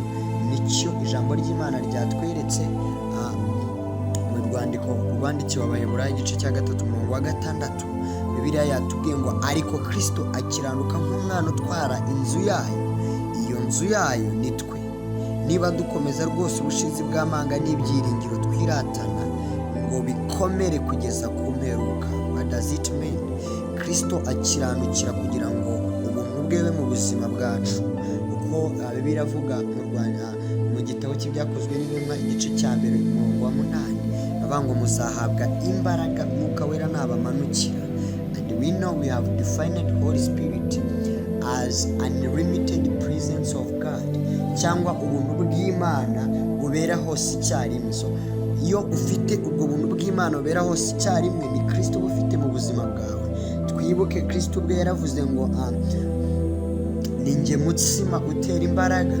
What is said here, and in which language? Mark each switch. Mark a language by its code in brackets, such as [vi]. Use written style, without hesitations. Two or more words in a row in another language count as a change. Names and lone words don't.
[rw] Nicyo ijambo ry'Imana ryatweretse mu rwandiko rwandikiwe Abaheburayo igice cya 3 umurongo wa 6. Bibiliya yatubwiye ngo ariko Kristo akiranuka nk'umwana utwara inzu yayo. Iyo nzu yayo ni twe. Niba dukomeza rwose ubushizi bw'amanga n'ibyiringiro twiratana ngo bikomere kugeza ku mperuka. [en] What does it mean? [rw] Kristo akiranukira kugira ngo ubuntu bwe mu buzima bwacu, kuko Bibiliya iravuga mu gitabo cy'ibyakozwe n'intumwa igice cya 1 umurongo wa 8, bavuga ngo muzahabwa imbaraga Mwuka Wera nabamanukira. [en] And we know we have defined Holy Spirit as unlimited presence of God, [rw] cyangwa ubuntu bw'Imana bubera hose icyarimwe. So iyo ufite ubwo buntu bw'Imana bubera hose icyarimwe, ni Kristo bufite mu buzima bwawe. Twibuke Kristo ubwe yaravuze ngo ni njye mutsima utera imbaraga.